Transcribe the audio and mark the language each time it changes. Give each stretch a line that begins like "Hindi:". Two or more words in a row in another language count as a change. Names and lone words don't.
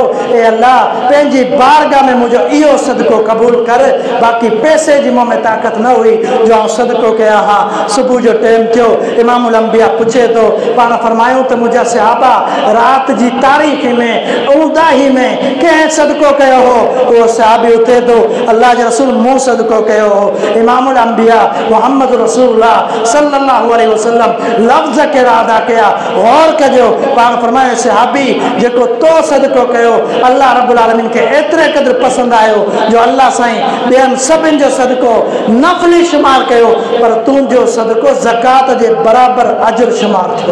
Sindhi: ए अल्लाह पंहिंजी बारगाह में मुंहिंजो इहो सदको क़बूल कर, बाक़ी पैसे जी मूं में ताक़त न हुई जो आउं सदको कयां। हा सुबुह जो टाइम थियो, इमामुल अंबिया पुछे थो, पाण फरमायूं त मुंहिंजा सहाबा राति जी तारीख़ में ऊंदाही में कंहिं सदको कयो हो? उहो सहाबी उथे थो, अल्लाह जे रसूल मूं सदको कयो हो। इमामुल अंबिया मुहम्मद रसूलुल्लाह
Arabic: صلى الله عليه وسلم
Sindhi: लफ़्ज़ कहिड़ा अदा कया, गौर कजो। पाण फरमायो सहाबी जेको तो सदको कयो,
Arabic: الله رب العالمين
Sindhi: खे एतिरे क़दुरु पसंदि आयो जो अल्लाह साईं ॿियनि सभिनि जो सदको नफ़ली शुमार कयो, पर तुंहिंजो सदको ज़कात जे बराबरि अजर शुमार थियो।